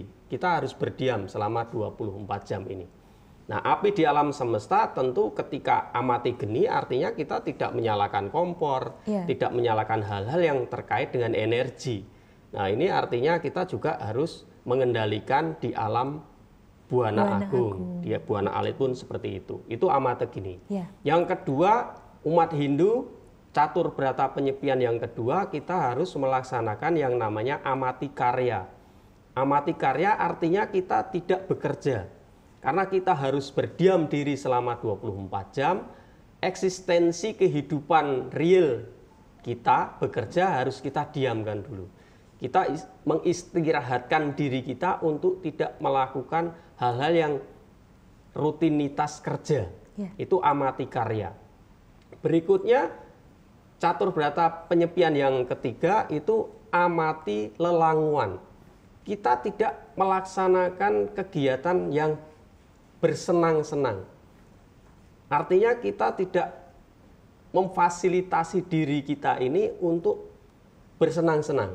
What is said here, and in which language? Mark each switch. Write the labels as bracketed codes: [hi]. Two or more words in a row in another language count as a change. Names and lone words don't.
[id] Kita harus berdiam selama 24 jam ini. Nah, api di alam semesta tentu ketika amati geni artinya kita tidak menyalakan kompor, tidak menyalakan hal-hal yang terkait dengan energi. Nah, ini artinya kita juga harus mengendalikan di alam Buana Agung. Dia Buana Alit pun seperti itu. Itu amate geni. Yang kedua, umat Hindu catur berata penyepian yang kedua, kita harus melaksanakan yang namanya amati karya. Amati karya artinya kita tidak bekerja. Karena kita harus berdiam diri selama 24 jam, eksistensi kehidupan real kita bekerja harus kita diamkan dulu. Kita mengistirahatkan diri kita untuk tidak melakukan hal-hal yang rutinitas kerja. Itu amati karya. Berikutnya, catur berata penyepian yang ketiga itu amati lelanguan. Kita tidak melaksanakan kegiatan yang bersenang-senang. Artinya kita tidak memfasilitasi diri kita ini untuk bersenang-senang.